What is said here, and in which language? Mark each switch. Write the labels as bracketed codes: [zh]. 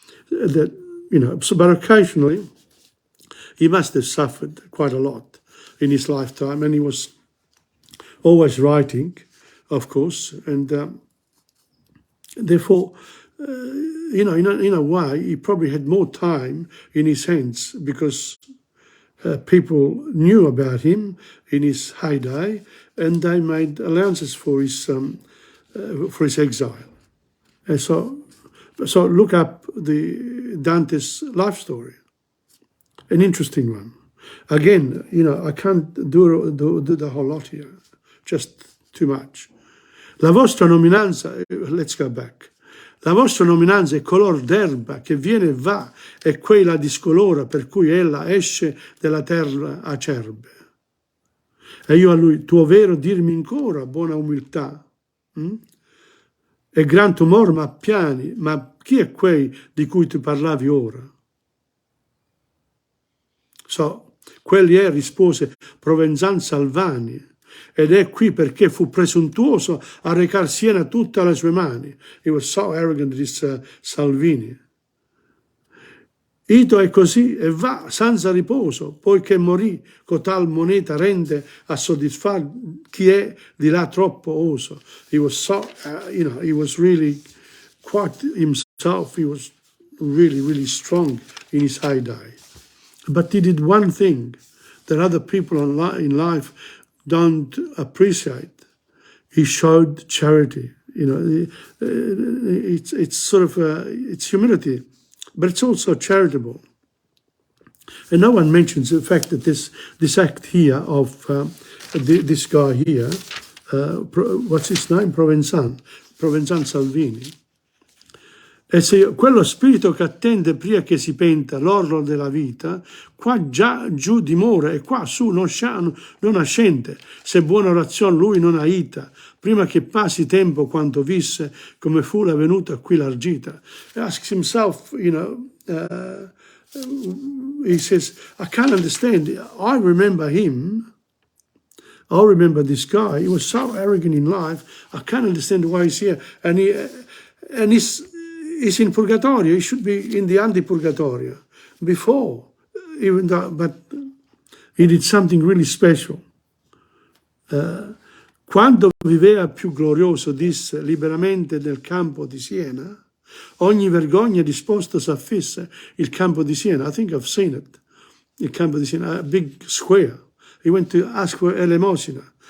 [en] But occasionally he must have suffered quite a lot in his lifetime, and he was always writing, of course, and therefore, in a way, he probably had more time in his hands because people knew about him in his heyday, and they made allowances for his exile. And so look up the Dante's life story, an interesting one. Again, I can't do the whole lot here, just too much. [it] La vostra nominanza, [en] let's go back. [it] La vostra nominanza è color d'erba che viene e va, e quella discolora per cui ella esce dalla terra acerbe. E io a lui, tuo vero dirmi ancora, buona umiltà, e gran tumor m'appiani, ma chi è quei di cui tu parlavi ora? So, quelli rispose Provenzano Salvani, ed è qui perché fu presuntuoso a recar Siena tutta alle sue mani. [en] He was so arrogant, this Salvini. [it] Ito è così e va senza riposo, poiché morì, cotal moneta rende a soddisfar chi è di là troppo oso. [en] He was so, he was really quite himself. He was really, really strong in his heyday. But he did one thing that other people in life don't appreciate. He showed charity. It's sort of it's humility, but it's also charitable. And no one mentions the fact that this act here of this guy here, what's his name? Provenzano Salvini. [it] E se quello spirito che attende prima che si penta l'orlo della vita, qua già giù dimora e qua su non ascende, se buona orazione lui non aita, prima che passi tempo quanto visse, come fu la venuta qui l'argita. [en] He asks himself, he says, I can't understand. I remember him. I remember this guy. He was so arrogant in life. I can't understand why he's here. And he's in purgatorio. He should be in the antipurgatorio before, even though, but he did something really special. [it] Quando viveva più glorioso, disse liberamente nel campo di Siena, ogni vergogna disposto s'affisse il campo di Siena. [en] I think I've seen it. [it] Il campo di Siena, [en] a big square. He went to ask for elemosina.